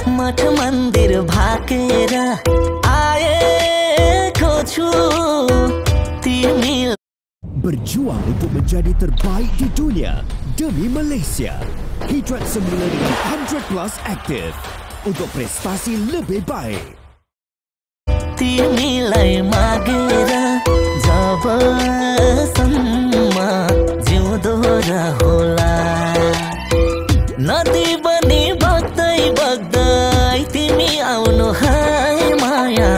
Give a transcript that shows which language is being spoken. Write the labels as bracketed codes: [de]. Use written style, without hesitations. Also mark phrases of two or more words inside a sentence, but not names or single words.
[ne] मठ मन्दिर भाकेर आएको छु तिमी। [ms] Berjuang untuk menjadi terbaik di dunia demi Malaysia. Hidrat semula dengan 100+ aktif untuk prestasi lebih baik. [ne] तिमीलाई मागेर जबसम्म जिउँदो रहोला। नदी बनी बग्दै बग्दै तिमी आउनु हाय माया।